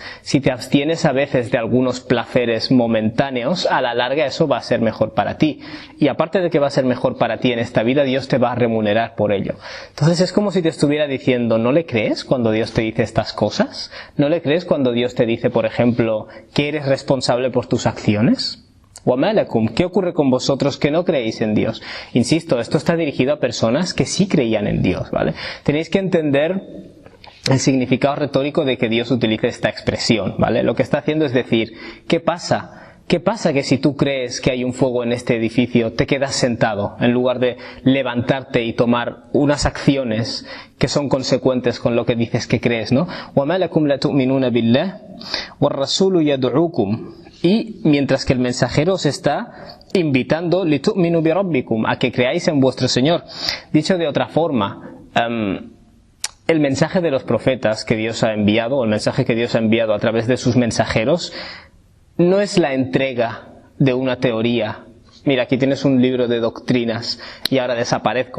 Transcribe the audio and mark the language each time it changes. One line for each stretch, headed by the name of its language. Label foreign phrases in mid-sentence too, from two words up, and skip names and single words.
Spanish: Si te abstienes a veces de algunos placeres momentáneos, a la larga eso va a ser mejor para ti. Y aparte de que va a ser mejor para ti en esta vida, Dios te va a remunerar por ello. Entonces es como si te estuviera diciendo, ¿no le crees cuando Dios te dice estas cosas? ¿No le crees cuando Dios te dice, por ejemplo, que eres responsable por tus acciones?
Arabic: وَمَا لَكُمْ.
Spanish: ¿Qué ocurre con vosotros que no creéis en Dios? Insisto, esto está dirigido a personas que sí creían en Dios, ¿vale? Tenéis que entender el significado retórico de que Dios utilice esta expresión, ¿vale? Lo que está haciendo es decir, ¿qué pasa? ¿Qué pasa que si tú crees que hay un fuego en este edificio, te quedas sentado en lugar de levantarte y tomar unas acciones que son consecuentes con lo que dices que crees, ¿no?
Arabic: وَمَا لَكُمْ لَا تُؤْمِنُونَ بِاللَّهِ وَالرَّسُولُ يَدْعُوكُمْ.
Spanish: Y mientras que el mensajero os está invitando
Arabic: لِتُؤْمِنُوا بِرَبِّكُمْ,
Spanish: a que creáis en vuestro Señor. Dicho de otra forma, el mensaje de los profetas que Dios ha enviado, o el mensaje que Dios ha enviado a través de sus mensajeros, no es la entrega de una teoría. Mira, aquí tienes un libro de doctrinas y ahora desaparezco.